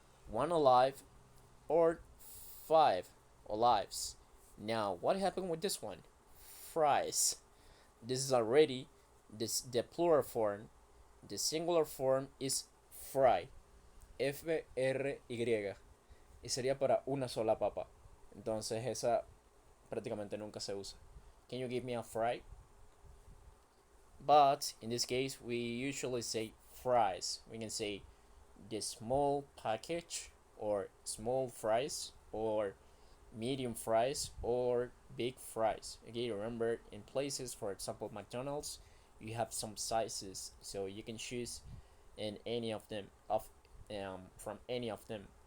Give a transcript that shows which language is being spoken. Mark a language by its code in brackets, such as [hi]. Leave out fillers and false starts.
[en] 1 olive or 5 olives. Now, what happened with this one? Fries. This is already the plural form. The singular form is fry. F-R-Y. [es] Y sería para una sola papa. Entonces esa prácticamente nunca se usa. [en] Can you give me a fry? But in this case, we usually say fries. We can say the small package or small fries or medium fries or big fries. Okay, remember in places, for example, McDonald's, you have some sizes, so you can choose in any of them from any of them.